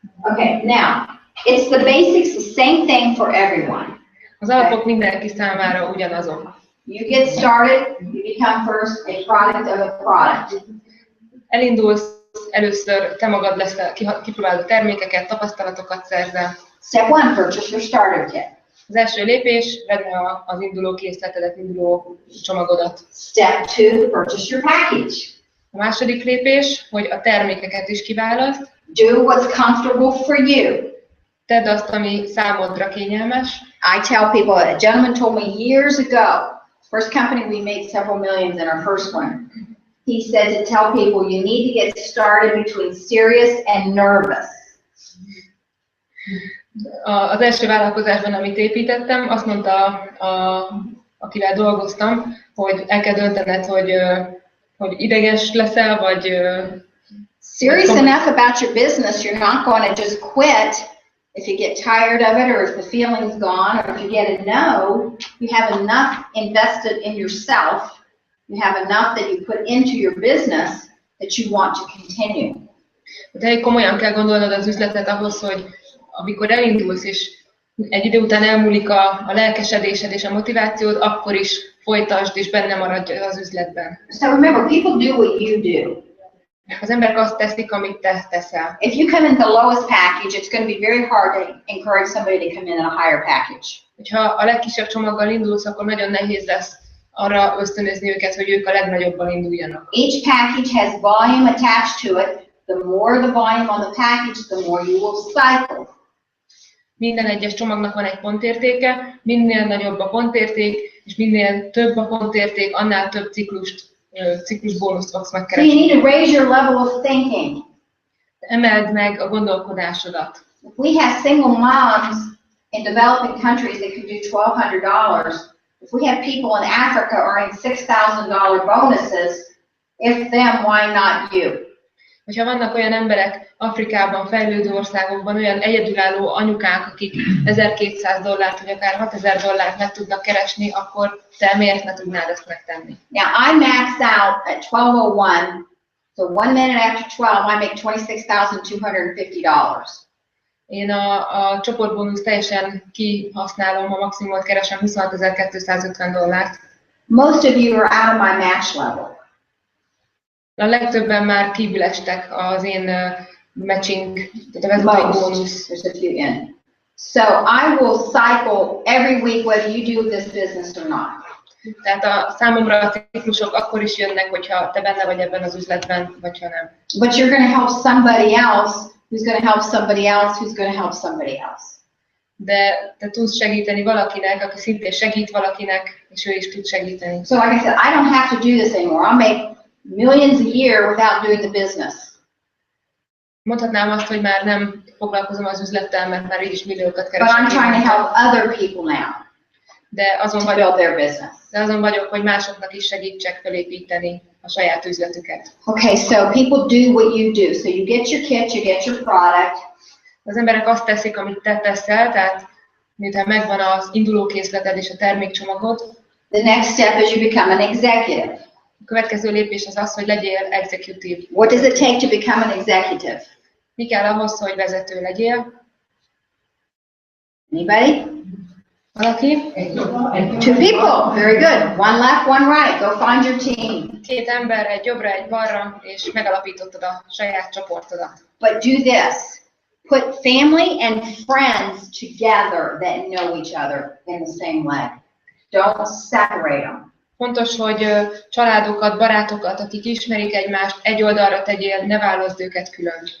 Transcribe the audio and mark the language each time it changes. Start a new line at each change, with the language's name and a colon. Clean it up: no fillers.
English: Okay, now, it's the basics, the same thing for everyone.
Hungarian: Az alapok mindenki számára ugyanazok.
English: You get started, you become first a product of a product.
Hungarian: Elindulsz, először te magad leszel, kipróbálod a termékeket, tapasztalatokat szerzel.
English: Step 1, purchase your starter kit.
Hungarian: Az első lépés, vedd meg az induló készletedet, induló csomagodat.
English: Step 2, purchase your package.
Hungarian: A második lépés, hogy a termékeket is kiválaszt.
English: Do what's comfortable for you.
Hungarian: Tedd azt, ami számodra kényelmes.
English: I tell people, a gentleman told me years ago, first company we made several millions in our first one. He said to tell people you need to get started between serious and nervous.
Hungarian: Az első vállalkozásban, amit építettem, azt mondta, akivel dolgoztam, hogy el kell döntened, hogy ideges leszel, vagy...
English: Serious enough about your business, you're not going to just quit if you get tired of it, or if the feeling's gone, or if you get a no. You have enough invested in yourself, you have enough that you put into your business that you want to continue.
Hungarian: De komolyan kell gondolnod az üzletet ahhoz, hogy amikor elindulsz, és egy idő után elmúlik a lelkesedésed és a motivációd, akkor is folytasd, és benne maradj az üzletben.
English: So remember, people do what you do.
Hungarian: Az emberek azt teszik, amit te teszel.
English: If you come in the lowest package, it's going to be very hard to encourage somebody to come in a higher package.
Hungarian: Ha a legkisebb csomaggal indulsz, akkor nagyon nehéz lesz arra ösztönözni őket, hogy ők a legnagyobban induljanak.
English: Each package has volume attached to it. The more the volume on the package, the more you will cycle.
Hungarian: Minden egyes csomagnak van egy pontértéke, minél nagyobb a pontérték, és minél több a pontérték, annál több ciklusbónuszt fogsz
English: So you
Hungarian: megkeresni.
English: need to raise your level of thinking.
Hungarian: Emeld meg a gondolkodásodat.
English: If we have single moms in developing countries that could do $1,200, if we have people in Africa earning $6,000 bonuses, if them, why not you?
Hungarian: Hogyha vannak olyan emberek Afrikában, fejlődő országokban, olyan egyedülálló anyukák, akik $1,200 vagy akár $6,000 meg tudnak keresni, akkor te miért ne tudnád ezt megtenni?
English: Now I max out at 12:01, so 1 minute after 12, I make $26,250.
Hungarian: Én a csoportbónusz teljesen kihasználom, a maximumot keresem $26,250.
English: Most of you are out of my match level.
Hungarian: A legtöbben már kívül estek az én matching, tehát a vezetői bónusz.
English: There's a few in. So I will cycle every week whether you do this business or not.
Hungarian: Tehát a számomra a ciklusok akkor is jönnek, hogyha te benne vagy ebben az üzletben, vagy ha nem.
English: But you're going to help somebody else who's going to help somebody else who's going to help somebody else.
Hungarian: De te tudsz segíteni valakinek, aki szintén segít valakinek, és ő is tud segíteni.
English: So like I said, I don't have to do this anymore. I'll make millions a year without doing the business.
Hungarian: Mondhatnám azt, hogy már nem foglalkozom az üzlettel, mert már így is milliókat
English: But I'm
Hungarian: keresek.
English: trying to help other people now
Hungarian: De azon
English: to
Hungarian: vagyok,
English: build their business.
Hungarian: hogy másoknak is segítsek felépíteni a saját üzletüket.
English: Okay, so people do what you do. So you get your kit, you get your product.
Hungarian: Az emberek azt teszik, amit te teszel, tehát miután megvan az indulókészleted és a termékcsomagod,
English: The next step is you become an executive.
Hungarian: a következő lépés az az, hogy legyél executive.
English: What does it take to become an executive?
Hungarian: Mi kell ahhoz, hogy vezető legyél?
English: Anybody?
Hungarian: Valaki?
English: 2 people. Very good. One left, one right. Go find your team.
Hungarian: 2 ember, egy jobbra, egy balra, és megalapítottad a saját csoportodat.
English: But do this. Put family and friends together that know each other in the same way. Don't separate them.
Hungarian: Fontos, hogy családokat, barátokat, akik ismerik egymást, egy oldalra tegyél, ne válaszd őket külön.